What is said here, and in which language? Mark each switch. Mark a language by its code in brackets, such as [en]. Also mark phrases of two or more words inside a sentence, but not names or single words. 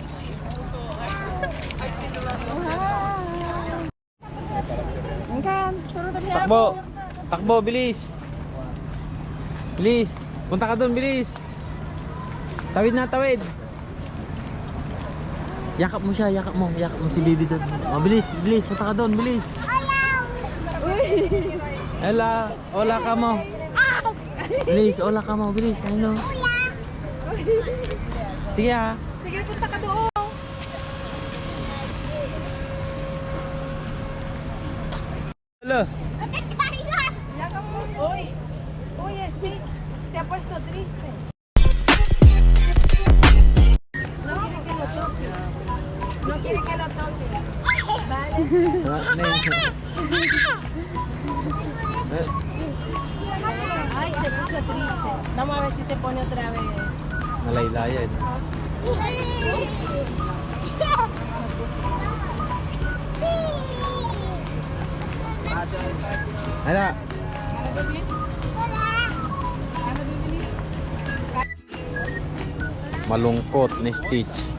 [tl] Angkan, suruh tabi Takbo. Takbo, bilis. Bilis. Punta ka doon, bilis. Tawid na, tawid. Yakap mo siya, yakap mo si Bibi doon. Oh, bilis, bilis, punta ka doon, bilis. Ella, hola ka mo. Bilis, hola ka mo, bilis. Ayun. Sige ha. Sige, punta ka doon. Hello. Uy, uy, Stitch. [es] Se ha puesto triste. No quiere que lo toque. No quiere que lo toque. Vale. Ay, se puso triste. Vamos a ver si se pone otra vez. [tl] Nalaylayan. Ano? Malungkot ni Stitch.